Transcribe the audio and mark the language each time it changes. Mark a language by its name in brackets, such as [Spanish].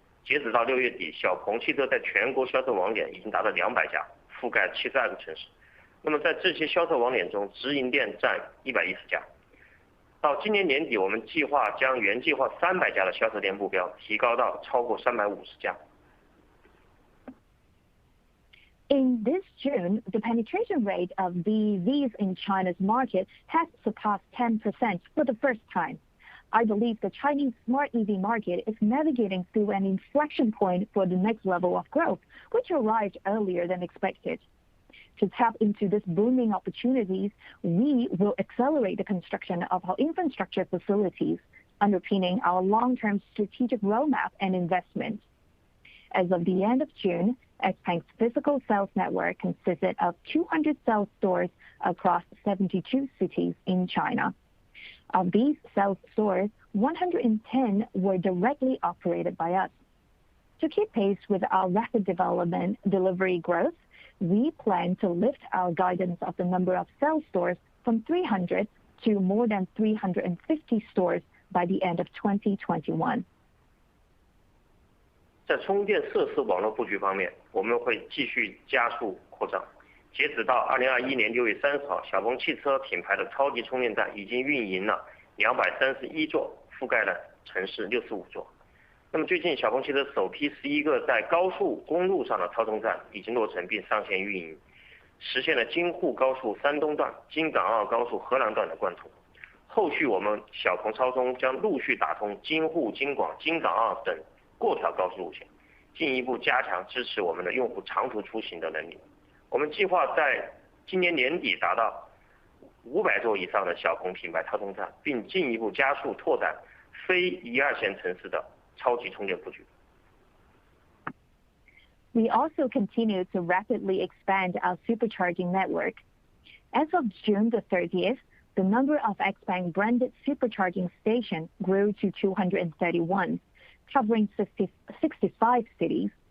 [Chinese] 截止到6月底，小鹏汽车在全国销售网点已经达到200家，覆盖72个城市。那么在这些销售网点中，直营店占110家。到今年年底，我们计划将原计划300家的销售店目标提高到超过350家。 [English] In this June, the penetration rate of BEVs in China's market has surpassed 10% for the first time. I believe the Chinese smart EV market is navigating through an inflection point for the next level of growth, which arrived earlier than expected. To tap into this booming opportunities, we will accelerate the construction of our infrastructure facilities, underpinning our long-term strategic roadmap and investment. As of the end of June, XPeng's physical sales network consisted of 200 sales stores across 72 cities in China. Of these sales stores, 110 were directly operated by us. To keep pace with our rapid development delivery growth, we plan to lift our guidance of the number of sales stores from 300 to more than 350 stores by the end of 2021. [Chinese] 在充电设施网络布局方面，我们会继续加速扩张。截止到2021年6月30号，小鹏汽车品牌的超级充电站已经运营了231座，覆盖了城市65座。那么最近，小鹏汽车首批11个在高速公路上的超充站已经落成并上线运营，实现了京沪高速山东段、京港澳高速河南段的贯通。后续我们小鹏超充将陆续打通京沪、京广、京港澳等过条高速路线，进一步加强支持我们的用户长途出行的能力。我们计划在今年年底达到500座以上的小鹏品牌超充站，并进一步加速拓展非1、2线城市的超级充电布局。 [English] We also continue to rapidly expand our supercharging network. As of June the 30th, the number of XPeng branded supercharging stations grew to 231, covering 65 cities.